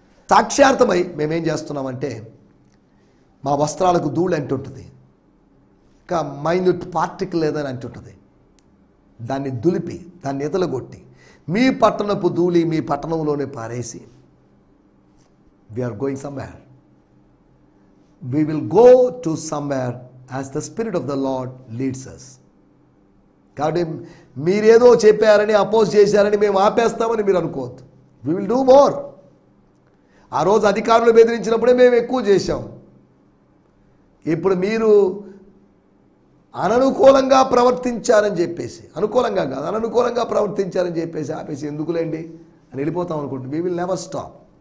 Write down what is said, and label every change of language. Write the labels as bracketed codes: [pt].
[te] సాక్ష్యార్థమై మేమేం చేస్తున్నామంటే, మా వస్త్రాలకు ధూళి అంటుంటుంది, ఇంకా మైన్యూట్ పార్టికల్ ఏదని అంటుంటుంది, దాన్ని దులిపి దాన్ని ఎదలగొట్టి మీ పట్టణపు ధూళి మీ పట్టణంలోనే పారేసి [en] we are going somewhere. We will go to somewhere as the Spirit of the Lord leads us. [te] కాబట్టి మీరేదో చెప్పారని, అపోజ్ చేశారని మేము ఆపేస్తామని మీరు అనుకోవద్దు. [en] We will do more. [te] ఆ రోజు అధికారులు బెదిరించినప్పుడే మేము ఎక్కువ చేశాం. ఇప్పుడు మీరు అననుకూలంగా ప్రవర్తించారని చెప్పేసి, అనుకూలంగా కాదు అననుకూలంగా ప్రవర్తించారని చెప్పేసి ఆపేసి ఎందుకులేండి అని వెళ్ళిపోతాం అనుకుంటుంది. [en] We will never stop.